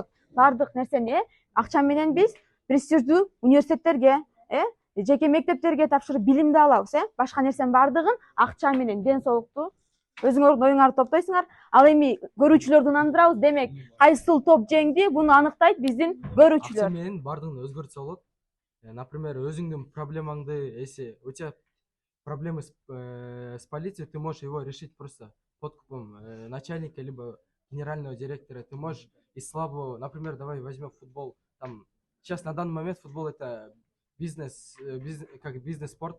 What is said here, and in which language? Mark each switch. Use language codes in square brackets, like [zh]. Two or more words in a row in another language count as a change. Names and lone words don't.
[ky] Баардык нерсени акча менен биз престиждүү университеттерге, жеке мектептерге тапшырып билимди алабыз, башка нерсенин баардыгын акча менен, ден соолукту өзүңөрдүн оюңарды топтойсуңар. Ал эми көрүүчүлөрдү ынандырабыз демек, кайсыл топ жеңди, буну аныктайт биздин көрүүчүлөр. Акча менен баардыгын өзгөртсө болот. Например, өзүңдүн проблемаңды, [ru] если у тебя проблемы с полицией, ты можешь его решить просто подкупом начальника либо генерального директора. Ты можешь из слабого, например, давай возьмем футбол. Там сейчас на данный момент футбол это как бизнес-спорт.